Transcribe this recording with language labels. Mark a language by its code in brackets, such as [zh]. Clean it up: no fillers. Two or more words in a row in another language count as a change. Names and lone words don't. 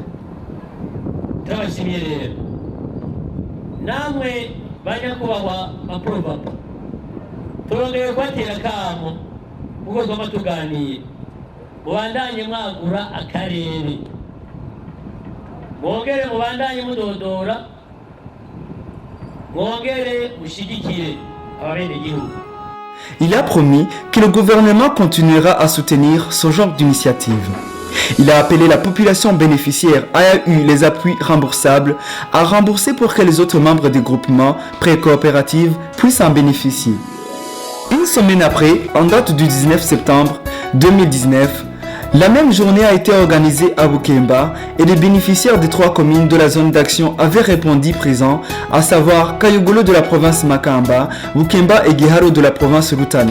[rn] turabashimiye rero namwe banyakubahwa ba Provapa, turongeye kubatera akamo kuko twama tuganiye mubandanye mwagura akarere, mwongere mubandanye mudodora, mwongere mushigikire abenegihugu. [fr] Il a promis que le gouvernement continuera à soutenir ce genre d'initiative. Il a appelé la population bénéficiaire ayant eu les appuis remboursables à rembourser pour que les autres membres du groupement pré-coopérative puissent en bénéficier. Une semaine après, en date du 19 septembre 2019, la même journée a été organisée à Bukemba et les bénéficiaires des 3 communes de la zone d'action avaient répondu présents, à savoir Kayogolo de la province Makamba, Bukemba et Giharo de la province Rutana.